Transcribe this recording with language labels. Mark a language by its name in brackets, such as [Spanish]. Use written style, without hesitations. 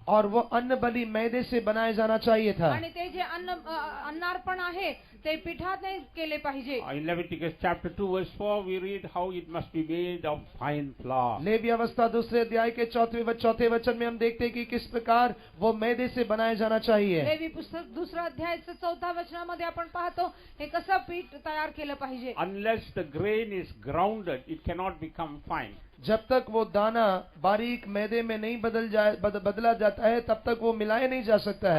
[Hindi] और वो अन्न बलि मैदे से बनाया जाना चाहिए था. [Marathi] आणि ते जे अन्नार्पण आहे ते पिठाने केले पाहिजे. [English] In Leviticus chapter 2 verse 4, we read how it must be made of fine flour. [Hindi] Levy अवस्था दूसरे अध्याय के चौथे वचन में हम देखते हैं कि किस प्रकार वो मैदे से बनाया जाना चाहिए. [Marathi] लेवी पुस्तक दुसरा अध्यायाचं 4थ्या वचनामध्ये आपण पाहतो हे कसं पीठ तयार केलं पाहिजे. [English] Unless the grain is grounded, it cannot become fine. [Hindi] जब तक वो दाना बारीक मैदे में नहीं बदला जाता है, तब तक वो मिलाया नहीं जा सकता